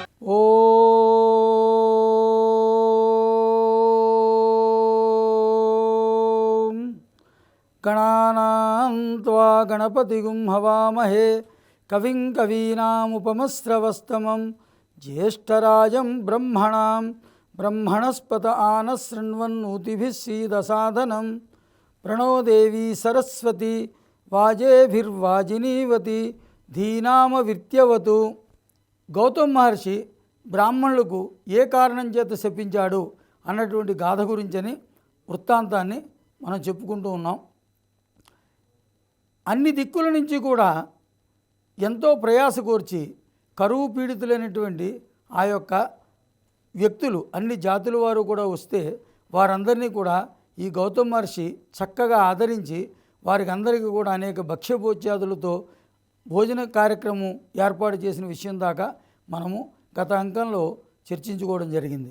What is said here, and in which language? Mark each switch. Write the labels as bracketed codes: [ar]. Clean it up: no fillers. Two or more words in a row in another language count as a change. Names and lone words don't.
[sa] ॐ गणानां त्वा गणपतिगुं हवामहे कविं कवीनामुपमस्रवस्तमं ज्येष्ठराजं ब्रह्मणस्पत आनशृण्वन्नोतिभिः सीदसादनं प्रणो देवी सरस्वती वाजेभिर्वाजिनीवती ధీనామవిత్యవతు. [te] గౌతమ్ మహర్షి బ్రాహ్మణులకు ఏ కారణం చేత శపించాడు అన్నటువంటి గాథ గురించని వృత్తాంతాన్ని మనం చెప్పుకుంటూ ఉన్నాం. అన్ని దిక్కుల నుంచి కూడా ఎంతో ప్రయాస కోర్చి కరువు పీడితులైనటువంటి ఆ యొక్క వ్యక్తులు అన్ని జాతుల వారు కూడా వస్తే వారందరినీ కూడా ఈ గౌతమ్ మహర్షి చక్కగా ఆదరించి వారికి అందరికీ కూడా అనేక భక్ష్యభోజ్యాదులతో భోజన కార్యక్రమం ఏర్పాటు చేసిన విషయం దాకా మనము గత అంకంలో చర్చించుకోవడం జరిగింది.